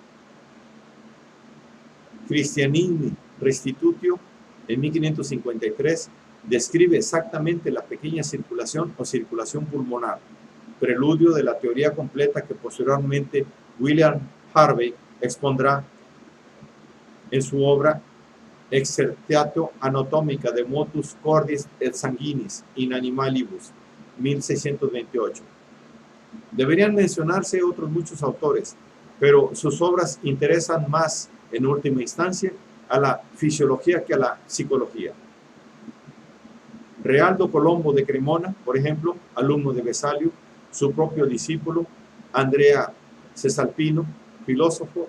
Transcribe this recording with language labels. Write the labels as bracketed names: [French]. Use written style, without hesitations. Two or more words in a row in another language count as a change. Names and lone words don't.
[Spanish] Christianismi Restitutio, en 1553, describe exactamente la pequeña circulación o circulación pulmonar, preludio de la teoría completa que posteriormente William Harvey expondrá en su obra Exercitatio Anatomica de Motus Cordis et Sanguinis in Animalibus, 1628. Deberían mencionarse otros muchos autores, pero sus obras interesan más, en última instancia, a la fisiología que a la psicología. Realdo Colombo de Cremona, por ejemplo, alumno de Vesalio, su propio discípulo, Andrea Cesalpino, filósofo,